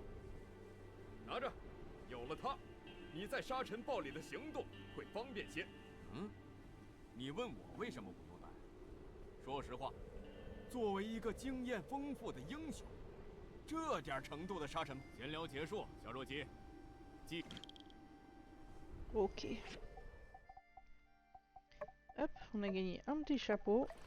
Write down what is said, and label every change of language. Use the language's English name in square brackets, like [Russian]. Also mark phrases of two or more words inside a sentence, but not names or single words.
[Chinese] 拿着，有了它，你在沙尘暴里的行动会方便些。你问我为什么不用戴？说实话，作为一个经验丰富的英雄，这点程度的沙尘……闲聊结束，小弱鸡。 [French] Ok. Hop, on a gagné un petit chapeau.